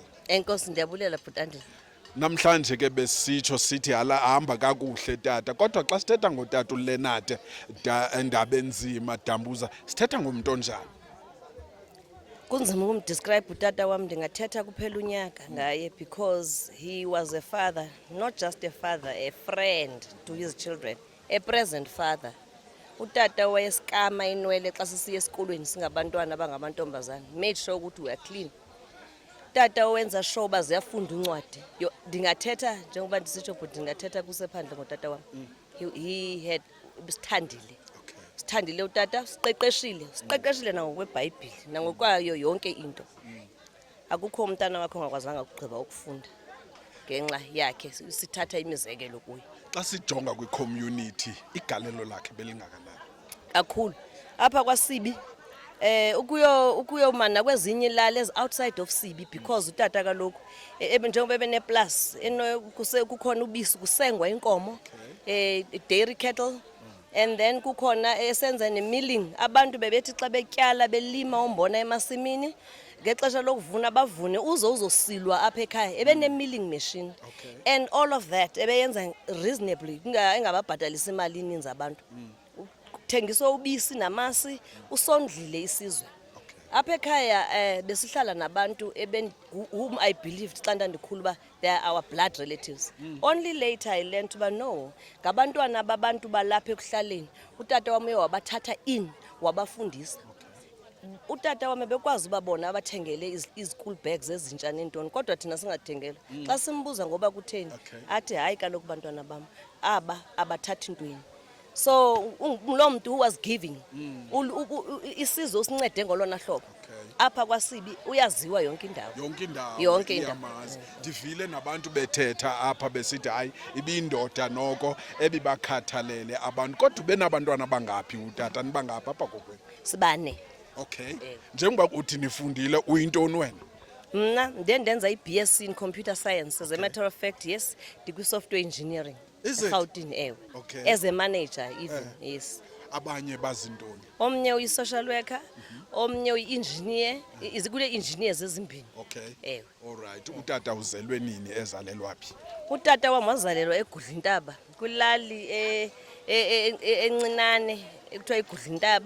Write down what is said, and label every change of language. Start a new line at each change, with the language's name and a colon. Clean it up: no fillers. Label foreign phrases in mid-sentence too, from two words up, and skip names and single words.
Xhosa: Enkosi ndiyabulela bhuti Andile. Namhlanje ke besitsho sithi hamba kakuhle tata, kodwa xa sithetha ngotata uLenate Ndabenzima Dambuza sithetha ngomuntu onjani? Kunzima ukumdescribe utata wami, ndingathetha kuphela unyaka ngaye
English: because he was a father, not just a father, a friend to his children, a present father.
Xhosa: Utata wayesikama inwele xa sisiya esikolweni singabantwana abangamantombazana,
English: made sure ukuthi we are clean.
Xhosa: Tata owenza sure ba ziyafunda uncwadi. Ndingathetha njengoba ndisitsho
English: but
Xhosa: ndingathetha kusephandle ngotata wami.
English: He had sithandile.
Xhosa: Sithandile utata, siqeqeshile nangokwebhayibhile nangokwayo yonke into. Akukho umntana wakho ongakwazanga ukugqiba ukufunda ngenxa yakhe, sithatha imizekelo kuye. Xa sijonga kwi-community igalelo lakhe belingakanani? Kakhulu apha kwaSibi ukuyomana kwezinye ilali
English: outside of Sibi
Xhosa: because utata kaloku njengoba bene plus kukhona ubisi kusengwa inkomo,
English: dairy cattle, and then
Xhosa: kukhona esenza nemilling. Abantu bebethi xa betyala belima umbona emasimini ngexesha lokuvuna bavune uzosilwa apha ekhaya ebene-
English: milling machine, and all of that
Xhosa: ebeyenza reasonably engababhatalisa imali ininzi abantu. Thengiswa ubisi namasi, usondlile isizwe. Apha ekhaya besihlala nabantu
English: whom I believed
Xhosa: xa ndandikhulu ba
English: they are our blood relatives. Only later I learned to no,
Xhosa: ngabantwana babantu balapha ekuhlaleni. Utata wami wabathatha in wabafundisa. Utata wami bekwazi babona abathengele
English: school bags
Xhosa: ezintsha nentoni, kodwa thina singathengela. Xa simbuza ngoba kutheni athi hayi kaloku bantwana bam aba abathathi ntweni. So lo muntu
English: who was giving
Xhosa: isizwe usincede ngolona hlobo. Apha kwaSibi uyaziwa yonke indawo. Yonke indawo. Ndivile nabantu bethetha apha besithi hayi ibindoda noko ebibakhathalele abantu, kodwa benabantwana bangaphi utata nibangaphi apha kokwenu? Sibane. Okay. Njengoba uthi nifundile uyintoni wena? Mna ndenza iBSc
English: in computer science. As a matter of fact, yes, software engineering. Is it? Okay. As a manager even, yes.
Xhosa: Abanye bazintoni? Omnye uyi-social worker, omnye uyi-engineer, izikule engineers ezimbini.
English: Okay. All right.
Xhosa: Utata uzelwe nini ezalelwa phi? Utata wami wazalelwa eGudlintaba, kulali encinane ekuthiwa iGudlintaba.